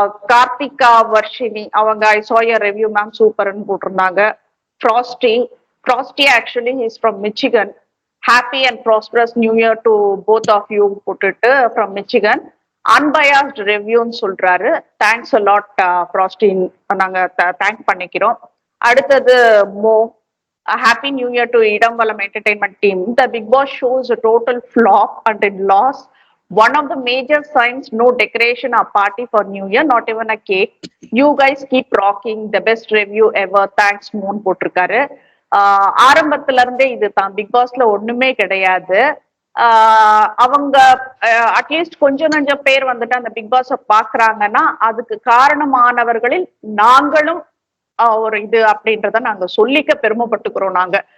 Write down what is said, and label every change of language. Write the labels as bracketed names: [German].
[Tamil] கார்த்திகா வர்ஷினி அவங்க [English] I saw your review ma'am [Tamil] சூப்பர்னு போட்டிருந்தாங்க. [English] Frosty Frosty actually is from Michigan. Happy and prosperous new year to both of you [Tamil] போட்டுட்டு [English] From Michigan. [Tamil] Unbiased ரிவ்யூன்னு சொல்றாரு. [English] thanks a lot [Tamil] ஃப்ராஸ்டின் நாங்க thank பண்ணிக்கிறோம். அடுத்தது [English] மோ happy new year to Idambalam entertainment team. The Big Boss shows a total flop and in loss. One of the major signs, no decoration or party for New Year, not even a cake. You guys keep rocking. The best review ever. Thanks, Moon [Tamil] போட்டிருக்காரு. ஆரம்பத்துல இருந்தே இதுதான் big பாஸ்ல ஒண்ணுமே கிடையாது. அவங்க at least கொஞ்சம் நஞ்சம் பேர் வந்துட்டு அந்த பிக் பாஸ பாக்குறாங்கன்னா அதுக்கு காரணமானவர்களில் நாங்களும் ஒரு இது அப்படின்றத நாங்க சொல்லிக்க பெருமைப்பட்டுக்கிறோம் நாங்க.